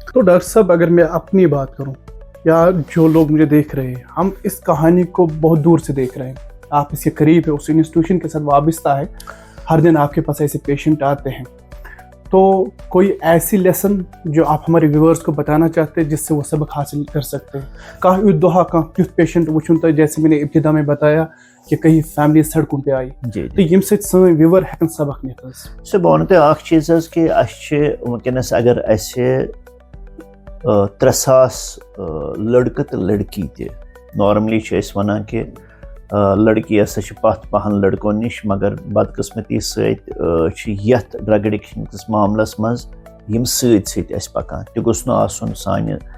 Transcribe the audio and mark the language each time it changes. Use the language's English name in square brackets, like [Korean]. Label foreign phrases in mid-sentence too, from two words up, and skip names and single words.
[Urdu] تو ڈاکٹر صاحب، اگر میں اپنی بات کروں یا جو لوگ مجھے دیکھ رہے ہیں، ہم اس کہانی کو بہت دور سے دیکھ رہے ہیں. آپ اس کے قریب ہے، اس انسٹیٹیوشن کے ساتھ وابستہ ہے، ہر دن آپ کے پاس ایسے پیشنٹ آتے ہیں. تو کوئی ایسی لیسن جو آپ ہمارے ویورز کو بتانا چاہتے ہیں جس سے وہ سبق حاصل کر سکتے ہیں؟ [Kashmiri] کہاں دہا کہاں کیُتھ پیشنٹ وچھن [Urdu] تو جیسے میں نے ابتدا میں بتایا کہ کئی فیملی سڑکوں پہ آئی، [Kashmiri] تو یم سۭتۍ سٲنۍ ویور ہیکن سبق نِتھ حظ. سُہ بہٕ وَنہٕ تۄہہِ اکھ چیٖز حظ کہِ اَسہِ چھِ وٕنکٮ۪نَس اگر اَسہِ 3,000 لڑکہٕ تہٕ لڑکی تہِ، نارملی چھِ أسۍ وَنان کہِ لڑکی ہسا چھِ پتھ پہن لڑکو نش مگر بدقسمتی سۭتۍ یتھ [English] drug addiction [Kashmiri] کِس معاملس منٛز یِم سۭتۍ سۭتۍ اَسہِ پکان تہِ گوٚژھ نہٕ آسُن سانہِ